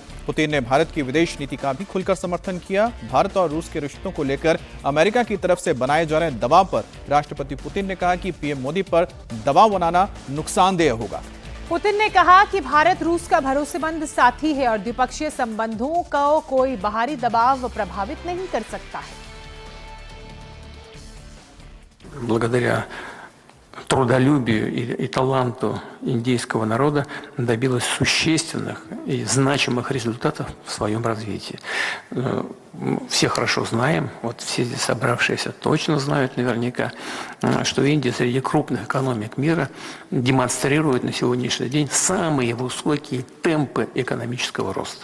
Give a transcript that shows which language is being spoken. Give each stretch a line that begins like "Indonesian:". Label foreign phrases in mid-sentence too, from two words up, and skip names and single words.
Hindi: पुतिन ने भारत की विदेश नीति का भी खुलकर समर्थन किया। भारत और रूस के रिश्तों को लेकर अमेरिका की तरफ से बनाए जा रहे दबाव पर राष्ट्रपति पुतिन ने कहा कि पीएम मोदी पर दबाव बनाना नुकसानदेह होगा। पुतिन ने कहा कि भारत रूस का भरोसेमंद साथी है और द्विपक्षीय संबंधों को कोई बाहरी दबाव प्रभावित नहीं कर सकता है।
Russian: Благодаря трудолюбию и таланту индийского народа добилась существенных и значимых результатов в своем развитии. Все хорошо знаем, вот все здесь собравшиеся точно знают наверняка, что Индия среди крупных экономик мира демонстрирует на сегодняшний день самые высокие темпы экономического роста.